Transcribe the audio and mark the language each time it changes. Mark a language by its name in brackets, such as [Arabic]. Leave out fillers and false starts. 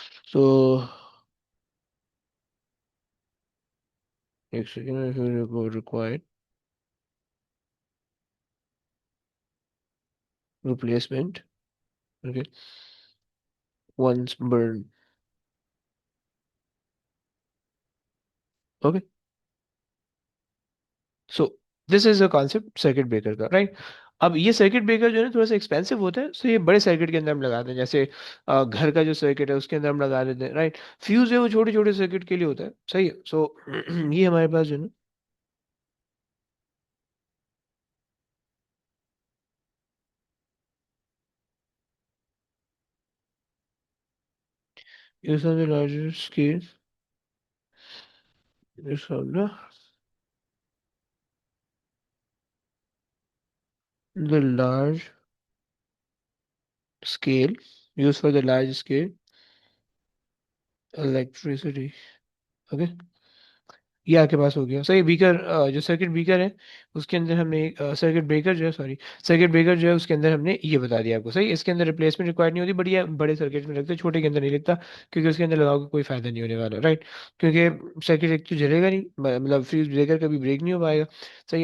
[English] So एक second, required replacement, okay, once burned, okay. So this is the concept [Hindi] circuit breaker का, right. अब ये circuit breaker जो है ना थोड़ा सा एक्सपेंसिव होता है, सो ये बड़े सर्किट के अंदर हम लगाते हैं, जैसे घर का जो सर्किट है उसके अंदर हम लगा देते हैं, राइट। फ्यूज है वो छोटे छोटे सर्किट के लिए होता है, सही है। सो ये हमारे पास जो है ना, [English] use on the larger scale, use on the large scale, use for the large scale electricity, okay. [Hindi] ये आपके पास हो गया सही। बीकर, जो सर्किट ब्रेकर है उसके अंदर हमने सर्किट ब्रेकर जो है, सॉरी, सर्किट ब्रेकर जो है उसके अंदर हमने ये बता दिया आपको, सही। इसके अंदर रिप्लेसमेंट रिक्वायर्ड नहीं होती, बढ़िया बड़े सर्किट में लगता है, छोटे के अंदर नहीं लगता, क्योंकि उसके अंदर लगाओगे कोई फायदा नहीं होने वाला, राइट। क्योंकि सर्किट एक तो जलेगा नहीं, मतलब फ्यूज ब्रेकर कभी ब्रेक नहीं हो पाएगा, सही।